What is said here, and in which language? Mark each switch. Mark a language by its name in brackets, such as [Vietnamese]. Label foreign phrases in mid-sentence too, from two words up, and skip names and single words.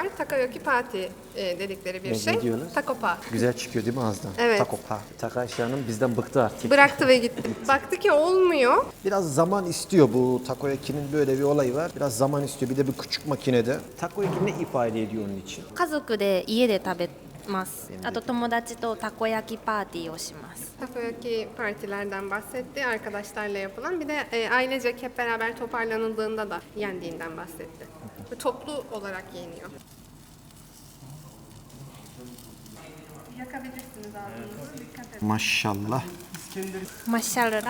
[Turkish] Takoyaki Party dedikleri bir Ne şey. diyorsunuz? Takopa. Güzel çıkıyor değil mi ağızdan? Evet. Takopa. Ayşe Hanım bizden bıktı artık. Bıraktı ve gitti. Baktı ki olmuyor. Biraz zaman istiyor bu takoyaki'nin böyle bir olayı var. Biraz zaman istiyor. Bir de bu küçük makinede. Takoyaki ne ifade ediyor onun için? [Japanese] 家族で家で食べます。あと友達とたこ焼きパーティーをします。 [Turkish] Takoyaki partilerden bahsetti, arkadaşlarla yapılan. Bir de ailecek hep beraber toparlanıldığında da yendiğinden bahsetti. Ve toplu olarak yeniyor. Yakabilirsiniz ağzınızı, dikkat edin. Maşallah. Maşallah.